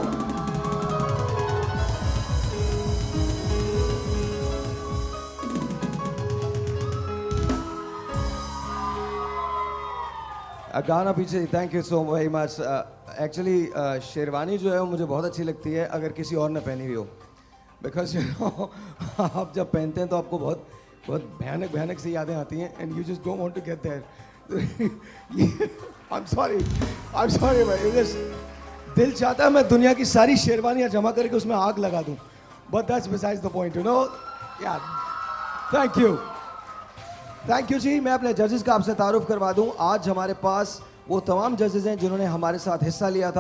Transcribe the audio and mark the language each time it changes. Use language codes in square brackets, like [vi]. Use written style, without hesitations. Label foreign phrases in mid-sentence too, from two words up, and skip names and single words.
[hi] गाना पीछे, [en] thank you so very much. [hi] एक्चुअली शेरवानी जो है वो मुझे बहुत अच्छी लगती है अगर किसी और ने पहनी हुई हो, [en] because you know [hi] आप जब पहनते हैं तो आपको बहुत बहुत भयानक भयानक सी यादें आती हैं [en] and you just don't want to get there. I am sorry [hi] भाई, दिल चाहता है मैं दुनिया की सारी शेरवानियां जमा करके उसमें आग लगा दूं, [en] but that's besides the point, you know. [hi] या [en] thank you [hi] जी। मैं अपने जजेस का आपसे तारुफ करवा दूं। आज हमारे पास वो तमाम जजेस हैं जिन्होंने हमारे साथ हिस्सा लिया था।